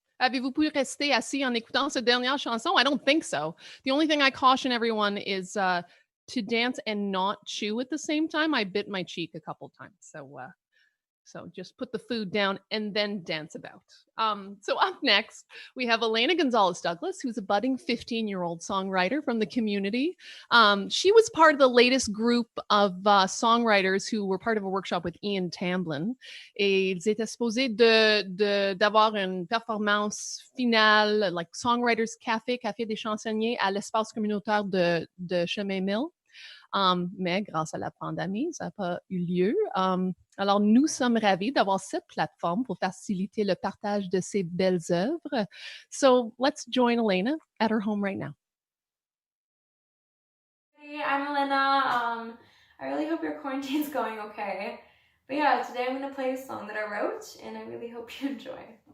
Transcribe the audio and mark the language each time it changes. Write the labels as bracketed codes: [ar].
[fr] Avez-vous pu rester assis en écoutant cette dernière chanson? [en] I don't think so. The only thing I caution everyone is to dance and not chew at the same time. I bit my cheek a couple times. So just put the food down and then dance about. So up next, we have Elena Gonzalez Douglas, who's a budding 15-year-old songwriter from the community. She was part of the latest group of songwriters who were part of a workshop with Ian Tamblyn. [fr] Et ils étaient supposés d'avoir une performance finale, [en] like Songwriters [fr] Café des chansonniers à l'espace communautaire de Chemin Mill. Mais grâce à la pandémie, ça n'a pas eu lieu. Alors, nous sommes ravis d'avoir cette plateforme pour faciliter le partage de ces belles œuvres. [en] So, let's join Elena at her home right now. Hey, I'm Elena. I really hope your quarantine's going okay. But yeah, today I'm going to play a song that I wrote, and I really hope you enjoy.